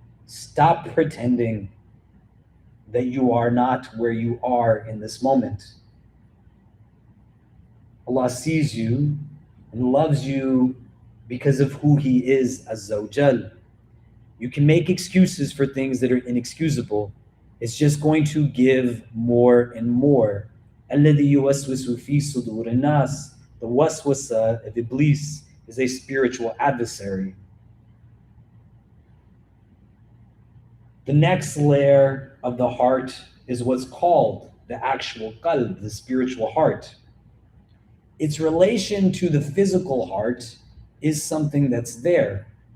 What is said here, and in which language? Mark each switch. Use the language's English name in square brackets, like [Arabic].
[English] Stop pretending that you are not where you are in this moment. Allah sees you and loves you because of who He is, Azza wa Jal. You can make excuses for things that are inexcusable. It's just going to give more and more. [Arabic] الذي يوسوس في صدور الناس. [English] The waswasa of Iblis is a spiritual adversary. The next layer of the heart is what's called the actual qalb, the spiritual heart. Its relation to the physical heart is something that's there.